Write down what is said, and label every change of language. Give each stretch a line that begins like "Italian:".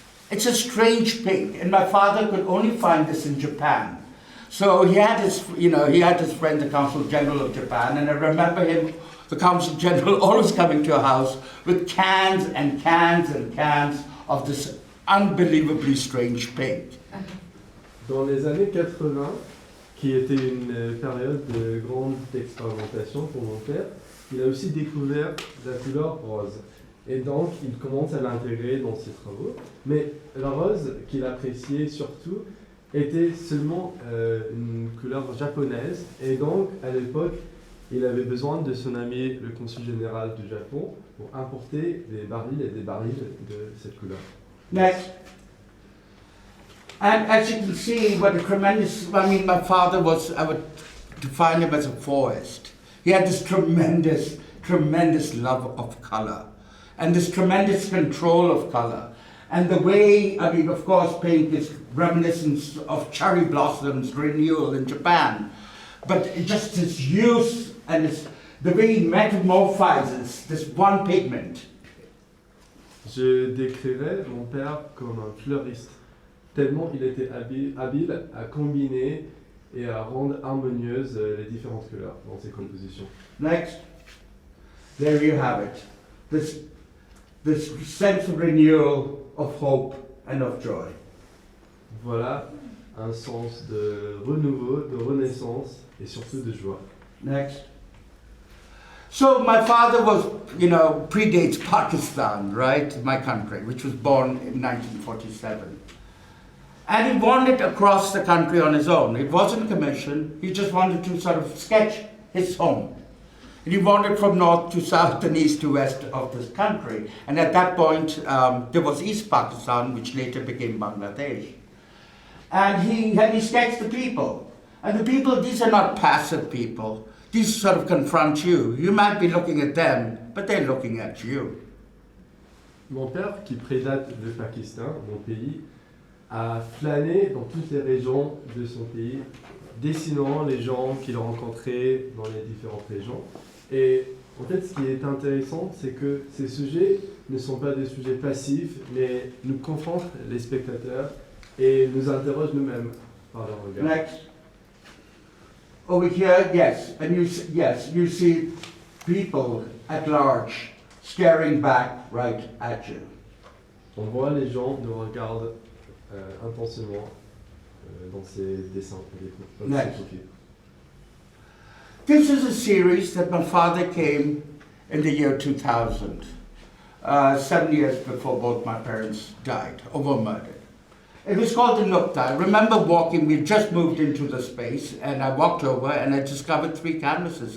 English: It's a strange pink, and my father could only find this in Japan. So he had his friend, the Consul General of Japan, and I remember him, the Consul General, always coming to our house with cans and cans and cans of this unbelievably strange pink.
French: Dans les années 80, qui était une période de grande expérimentation pour mon père, il a aussi découvert la couleur rose. Et donc, il commence à l'intégrer dans ses travaux. Mais la rose qu'il appréciait surtout était seulement une couleur japonaise. Et donc, à l'époque, il avait besoin de son ami, le consul général du Japon, pour importer des barils et des barils de cette couleur.
English: Next. And as you can see, what a tremendous, my father was, I would define him as a forest. He had this tremendous love of color and this tremendous control of color. And the way, I mean, of course, pink is reminiscent of cherry blossoms renewal in Japan. But it just its use and the way it metamorphizes this one pigment.
French: Je décrirais mon père comme un fleuriste, tellement il était habile à combiner et à rendre harmonieuses les différentes couleurs dans ses compositions.
English: Next. There you have it. This sense of renewal, of hope and of joy.
French: Voilà un sens de renouveau, de renaissance et surtout de joie.
English: Next. So my father was, predates Pakistan, right? My country, which was born in 1947. And he wandered across the country on his own. It wasn't commissioned. He just wanted to sort of sketch his home. And he wandered from north to south and east to west of this country. And at that point, there was East Pakistan, which later became Bangladesh. And he sketched the people. And the people, these are not passive people. These sort of confront you. You might be looking at them, but they're looking at you.
French: Mon père, qui prédate le Pakistan, mon pays, a flâné dans toutes les régions de son pays, dessinant les gens qu'il rencontrait dans les différentes régions. Et en fait, ce qui est intéressant, c'est que ces sujets ne sont pas des sujets passifs, mais nous confrontent les spectateurs et nous interrogent nous-mêmes par leur regard.
English: Next. Over here, yes, and you see people at large staring back right at you.
French: On voit les gens nous regardent intensément dans ces dessins.
English: Next. This is a series that my father came in the year 2000, 7 years before both my parents died or were murdered. It was called the Nukta. I remember walking, we just moved into the space, and I walked over and I discovered 3 canvases.